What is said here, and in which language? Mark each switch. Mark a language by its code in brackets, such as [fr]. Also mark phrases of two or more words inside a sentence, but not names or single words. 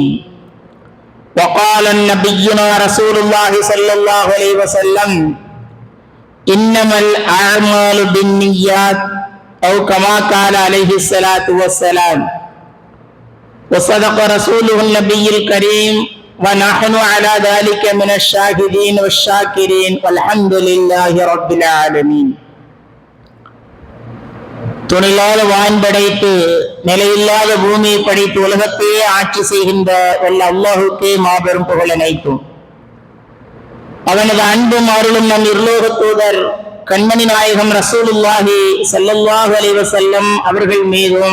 [ar] وقال نبينا رسول الله صلى الله عليه وسلم إنما الأعمال بالنيات أو كما قال عليه الصلاة والسلام. وصدق رسوله النبي الكريم ونحن على ذلك من الشاهدين والشاكرين والحمد لله رب العالمين. [ta] துணில்லாத வான் படைத்து நிலையில்லாத பூமியை படைத்து உலகத்தையே ஆட்சி செய்கின்ற வல்ல அல்லாஹுக்கே மாபெரும் புகழ் அனைத்தும். அவனது அன்பும் அருளும் நம் இருலோக தூதர் கண்மணி நாயகம் [ar] رسول الله صلى الله عليه وسلم [ta] அவர்கள் மீதும்